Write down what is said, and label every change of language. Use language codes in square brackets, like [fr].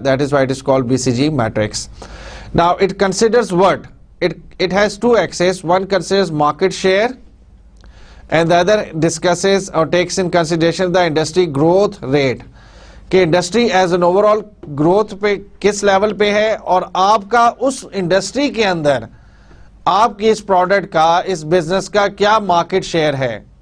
[en] That is why it is called BCG matrix. Now it considers what it has 2 axes. One considers market share and the other discusses or takes in consideration the industry growth rate, [ur] کہ industry as an over all growth پہ کس level پہ ہے, اور آپ کا اس industry کے اندر آپ کی اس پروڈکٹ کا, اس بزنس کا کیا مارکیٹ شیئر ہے.